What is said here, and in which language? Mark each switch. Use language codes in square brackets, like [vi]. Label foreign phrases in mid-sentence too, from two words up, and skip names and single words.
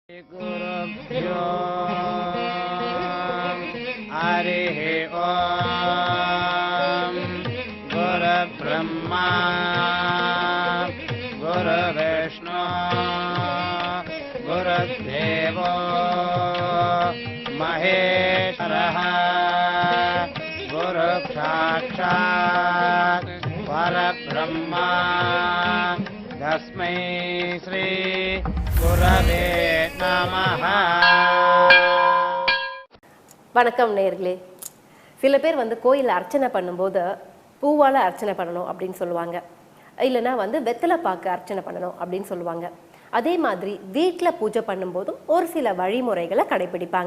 [sa] गुरुभ्यो हरिः ओम् गुरुब्रह्मा गुरुविष्णु गुरुदेवो महेश्वरः गुरुसाक्षात् परब्रह्मा तस्मै श्री गुरवे नमः. [ta] வணக்கம் நேயர்களே. சில பேர் கோயிலில் அர்ச்சனை பண்ணும்போது பூவால் அர்ச்சனை பண்ணணும் அப்படின்னு சொல்லுவாங்க, இல்லைனா வெத்தலை பாக்கு அர்ச்சனை பண்ணணும் அப்படின்னு சொல்லுவாங்க. அதே மாதிரி வீட்டில் பூஜை பண்ணும்போதும் ஒரு சில வழிமுறைகளை கடைபிடிப்பாங்க.